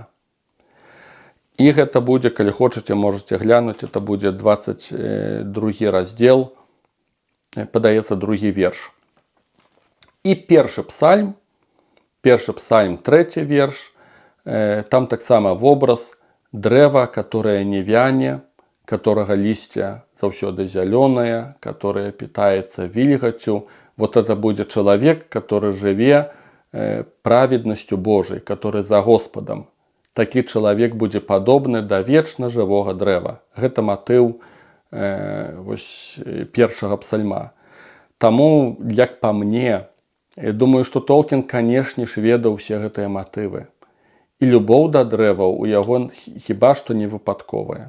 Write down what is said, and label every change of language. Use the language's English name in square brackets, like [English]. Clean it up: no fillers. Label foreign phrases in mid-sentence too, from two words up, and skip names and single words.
[Belarusian] І гэта будзе, калі хочаце, можаце глянуць, это будзе 22 раздзел, падаецца, 2 верш. І першы псальм, 3 верш, там таксама вобраз дрэва, которое не вяне, которого лісце заўсёды зялёнае, которое питаецца вільгаццю. Это будзе чалавек, который жыве праведнасцю Божай, [Russian] который за Господом. [Belarusian] Такі чалавек будзе падобны да вечна жывога дрэва. Гэта матыў першага псальма. Таму, як па мне, я думаю, што Толкін, канешне ж, ведаў усе гэтыя матывы. І любоў да дрэваў у яго хіба што не выпадковая.